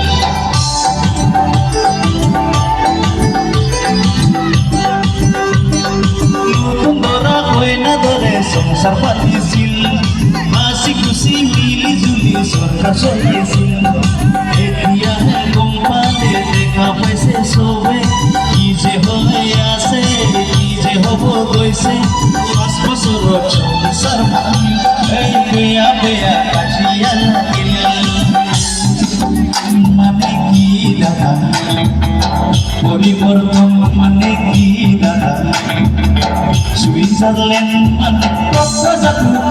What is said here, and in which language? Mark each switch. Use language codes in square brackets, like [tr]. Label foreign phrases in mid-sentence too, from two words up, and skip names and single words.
[bn] নতুন ধরা কইনা ধরে সংসার পাতিছিল, হাসি খুশি মিলি জুলি সরকার চলাইছিল। [as] এতিয়া গম পালে দেখা পাইছে সবে কি যে হয়ে আছে কি যে হব গৈছে। 5 বছৰত সংসার বেয়া বেয়া কাজিয়া লাগিল মানে কি দাদা? পরিবর্তন মানে কি দাদা? সুইজারল্যান্ড মানে কক্সবাজার